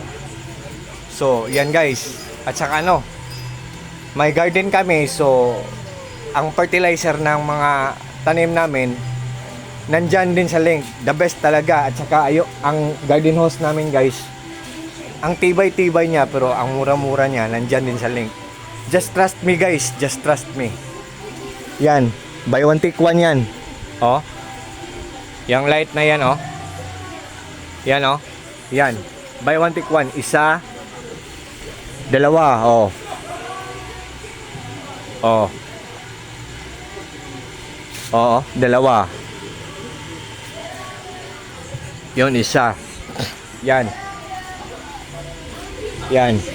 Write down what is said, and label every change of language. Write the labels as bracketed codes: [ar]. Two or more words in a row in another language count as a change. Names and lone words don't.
[tl] So yan guys. At saka may garden kami. So ang fertilizer ng mga tanim namin nandyan din sa link. [en] The best talaga. [tl] At saka ang garden hose namin guys, ang tibay-tibay niya pero ang mura-mura niya nandyan din sa link. [en] Just trust me guys. Just trust me. Yan. Buy one take one [tl] yan. Oh. Yang light na yan oh. Yan oh. Yan. [en] Buy one take one. [tl] Isa. Dalawa. Oh. Oh. Oo. Dalawa. Yun, isa. Yan. Yan.